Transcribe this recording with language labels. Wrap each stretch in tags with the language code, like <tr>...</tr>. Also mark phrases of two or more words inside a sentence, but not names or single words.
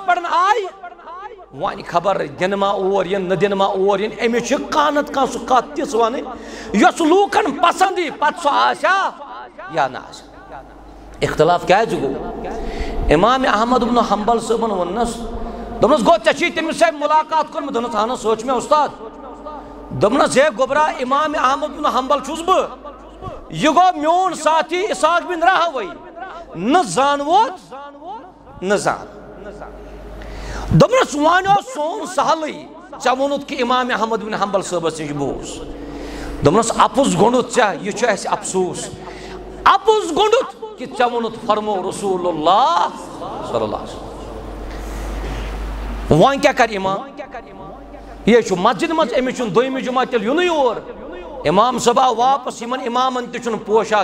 <ks>پٮ۪ٹھ آیہِ وۄنۍ خبر دِنہٕ ما اور یِن نہٕ دِنہٕ ما اور یِن أمِس چھِ کانٛہہ نتہٕ کانٛہہ سُہ کتھ تِژھ ونٕنۍ یۄس لوٗکن پسنٛد یی پتہٕ سۄ آسیا یا نہ آسیا اختلاف کیازِ گوٚو امام احمد بن حنبل صٲبن ووٚننس دوٚپنس گوٚو ژےٚ چھُے تٔمِس سۭتۍ مُلاقات کوٚرمُت دوٚپنس اہن حظ سُہ حظ چھُ مےٚ اُستاد دوٚپنس ہے گوٚبرا امام احمد بن حنبل چھُس بہٕ یہِ گوٚو میون ساتھی اسحاق بن راہوی نہ زانووت نہ زان دوٚپنس وۄنۍ اوس سون سہلٕے ژےٚ ووٚنُتھ کہِ امام احمد بن حنبل صٲبس نِش بوٗز دوٚپنس اپُز گوٚنڈُتھ ژےٚ یہِ چھُ اَسہِ افسوٗس اپُز گوٚنڈُتھ کہ ژےٚ ووٚنُتھ فرمو رسول اللہ</ks> <ar>صلی اللہ علیہ وسلم</ar> <ks>وۄنۍ کیٛاہ کرِ امام یہِ چھُ مسجد منٛز أمِس چھُنہٕ دوٚیمہِ جُمعہ تیٚلہِ یُنٕے اور امام صٲب آو واپس یِمن امامن تہِ چھُنہٕ پوشا</ks>